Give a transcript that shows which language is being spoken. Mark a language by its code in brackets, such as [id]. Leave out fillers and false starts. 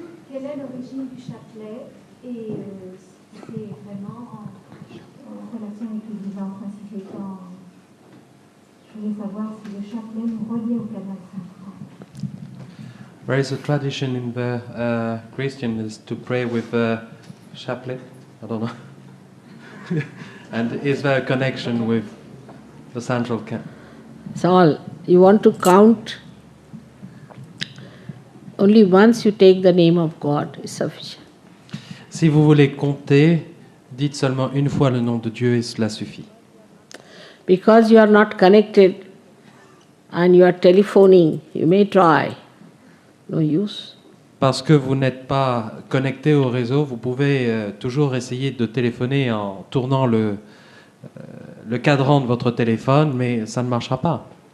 [fr] Quelle est l'origine du chapelet et c'est vraiment en relation avec les vivants principalement. Je voulais savoir si le chapelet nous reliait au canal central. [en] There is a tradition in the Christian is to pray with a chaplet. I don't know. And is there a connection with the central camp? It's all. You want to count. Only once you take the name of God is sufficient. [fr] Si vous voulez compter, dites seulement une fois le nom de Dieu et cela suffit. [en] Because you are not connected and you are telephoning, you may try. No use. [fr] Parce que vous n'êtes pas connecté au réseau, vous pouvez toujours essayer de téléphoner en tournant le cadran de votre téléphone, mais ça ne marchera pas.